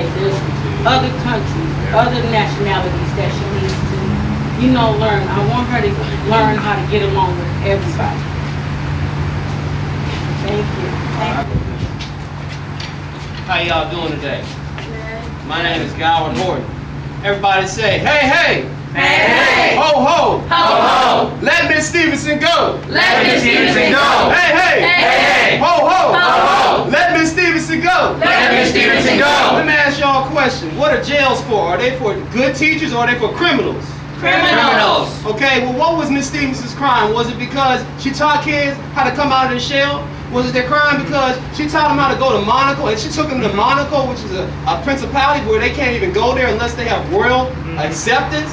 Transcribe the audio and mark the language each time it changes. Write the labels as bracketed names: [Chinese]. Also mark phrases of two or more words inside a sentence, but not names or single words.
[English] There's other countries, other nationalities that she needs to, learn. I want her to learn how to get along with everybody. Thank you. How y'all doing today? My name is Howard Horton. Everybody say, hey, hey! Hey, hey. Ho, ho. Ho, ho. Let Miss Stevenson go. Let Miss Stevenson go. Hey, hey. Hey, hey. Ho, ho. Ho, ho. Let Miss Stevenson go. Let Miss Stevenson go. Let me ask y'all a question. What are jails for? Are they for good teachers or are they for criminals? Criminals. Okay, well, what was Miss Stevenson's crime? Was it because she taught kids how to come out of the shell? Was it their crime because she taught them how to go to Monaco, and she took them to Monaco, which is a principality where they can't even go there unless they have royal acceptance?